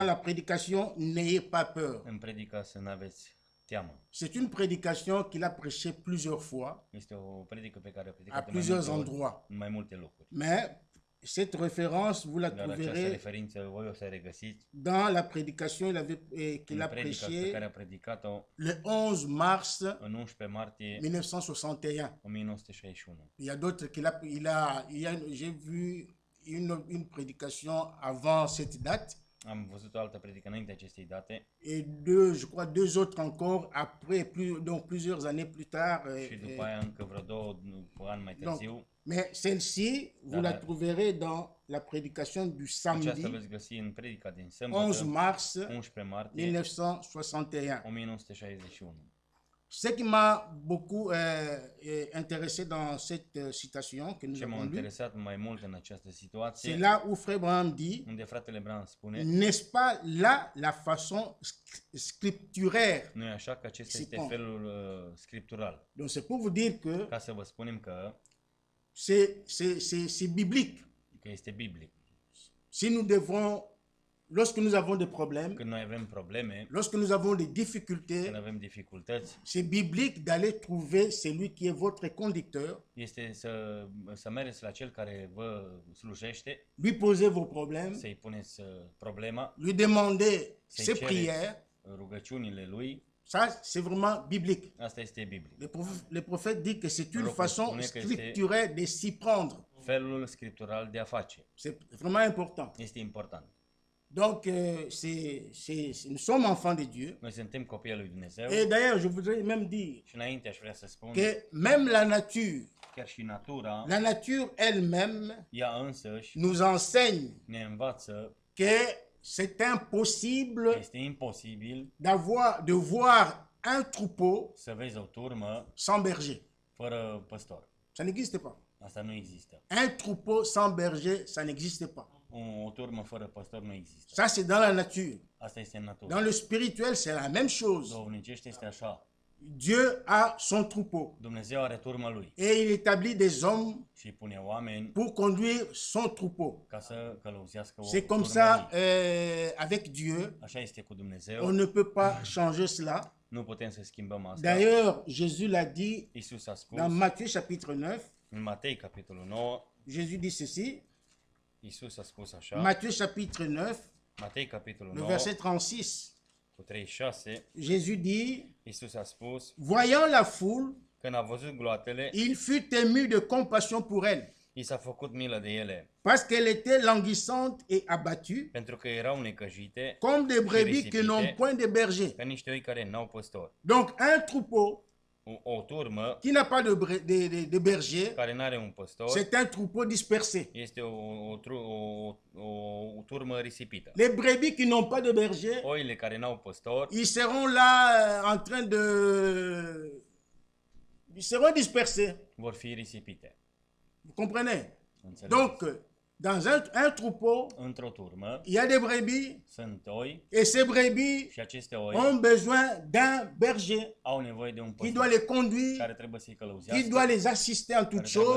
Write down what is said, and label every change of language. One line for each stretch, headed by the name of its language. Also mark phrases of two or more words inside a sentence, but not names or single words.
French: La prédication, n'ayez pas peur.
Romanian: În predica să nu aveți teamă.
French: C'est une prédication qu'il a prêchée plusieurs fois,
Romanian: Este o predică pe care a
French: à
Romanian: predicat în
French: plusieurs endroits.
Romanian: mai multe locuri.
French: Mais cette référence, vous la
Romanian: Dar această
French: trouverez
Romanian: referință voi o să regăsiți
French: dans la prédication qu'il
Romanian: în
French: a
Romanian: predica pe care a
French: prêchée
Romanian: predicat-o
French: le 11 mars
Romanian: în 11 martie
French: 1961.
Romanian: 1961.
French: Il y a d'autres j'ai vu une prédication avant cette date
Romanian: Am văzut o altă predică înainte acestei date
French: et je crois deux autres encore après, donc plusieurs années plus tard.
Romanian: și după aia încă vreo 2 ani mai târziu.
French: Mais celle-ci, vous la trouverez dans la prédication du
Romanian: Aceasta
French: samedi
Romanian: veți găsi în predica din
French: 11
Romanian: sâmbătă,
French: mars
Romanian: 11 martie
French: 1961.
Romanian: 1961.
French: Ce qui m'a beaucoup intéressé dans cette citation que nous
Romanian: Ce m-a
French: avons lue,
Romanian: interesat mai mult în această
French: c'est
Romanian: situație,
French: là où Frère Branham dit,
Romanian: unde fratele Branham spune,
French: n'est-ce pas là la façon scripturaire.
Romanian: nu e așa că acesta
French: C'est
Romanian: este
French: bon.
Romanian: felul scriptural.
French: Donc c'est pour vous dire que
Romanian: Ca să vă spunem că
French: c'est biblique.
Romanian: este biblic.
French: Si nous devons, lorsque nous avons des problèmes,
Romanian: Când noi avem probleme,
French: lorsque nous avons des difficultés,
Romanian: când avem dificultăți,
French: c'est biblique d'aller trouver celui qui est votre conducteur,
Romanian: este să mergeți la cel care vă slujește,
French: lui poser vos problèmes,
Romanian: să-i puneți problema,
French: lui demander
Romanian: să-i
French: ses
Romanian: cereți
French: prières.
Romanian: rugăciunile lui.
French: Ça, c'est vraiment biblique.
Romanian: Asta este biblic.
French: Le prophète dit que c'est une
Romanian: Prorocul
French: façon
Romanian: spune că
French: scripturaire de s'y prendre.
Romanian: Felul scriptural de a face.
French: C'est vraiment important.
Romanian: Este important.
French: Donc, nous sommes enfants de Dieu.
Romanian: Noi suntem copiii lui Dumnezeu
French: Et d'ailleurs, je voudrais même dire
Romanian: și înainte aș vrea să spun
French: que même la nature elle-même
Romanian: ea însăși
French: nous enseigne
Romanian: ne învață
French: que c'est impossible
Romanian: că este imposibil
French: de voir un troupeau
Romanian: să vezi o turmă
French: sans berger.
Romanian: fără păstor.
French: Ça n'existe pas.
Romanian: Asta nu există.
French: Un troupeau sans berger, ça n'existe pas.
Romanian: O turmă fără păstor nu există.
French: Ça, c'est dans la nature.
Romanian: Asta este în natură.
French: Dans le spirituel, c'est la même chose.
Romanian: Duhovnicește este așa.
French: Dieu a son troupeau
Romanian: Dumnezeu are turma lui
French: et il établit des hommes
Romanian: și îi pune oameni
French: pour conduire son troupeau.
Romanian: ca să călăuzească
French: C'est comme
Romanian: turma
French: ça
Romanian: lui.
French: avec Dieu.
Romanian: Așa este cu
French: On
Romanian: Dumnezeu.
French: ne peut pas changer cela.
Romanian: Nu putem să schimbăm asta.
French: D'ailleurs, Jésus l'a dit
Romanian: Iisus a spus
French: dans Matthieu chapitre 9.
Romanian: în Matei capitolul 9,
French: Jésus dit ceci.
Romanian: Iisus a spus așa,
French: Matthieu chapitre 9,
Romanian: Matei capitolul
French: le
Romanian: 9,
French: verset 36.
Romanian: cu 36,
French: Jésus dit,
Romanian: Iisus a spus,
French: voyant la foule,
Romanian: când a văzut gloatele,
French: il fut ému de compassion pour elle,
Romanian: i s-a făcut milă de ele,
French: parce qu'elle était languissante et abattue,
Romanian: pentru că erau necăjite,
French: comme des brebis qui n'ont point de berger.
Romanian: ca niște oi care n-au păstor.
French: Donc un troupeau
Romanian: O turmă
French: qui n'a pas de berger,
Romanian: care n-are un păstor
French: c'est un troupeau dispersé.
Romanian: este o turmă risipită.
French: Les brebis qui n'ont pas de berger,
Romanian: Oile care n-au păstor
French: ils seront là en train de... Ils seront dispersés.
Romanian: vor fi risipite.
French: Vous comprenez?
Romanian: Înțelegeți?
French: Donc, dans un troupeau,
Romanian: Într-o turmă
French: il y a des brebis
Romanian: sunt oi
French: et ces brebis
Romanian: și aceste oi
French: ont besoin d'un berger
Romanian: au nevoie de un
French: qui doit
Romanian: păstor
French: les conduire,
Romanian: care trebuie să-i
French: qui
Romanian: călăuzească,
French: doit les assister en
Romanian: care
French: toutes
Romanian: trebuie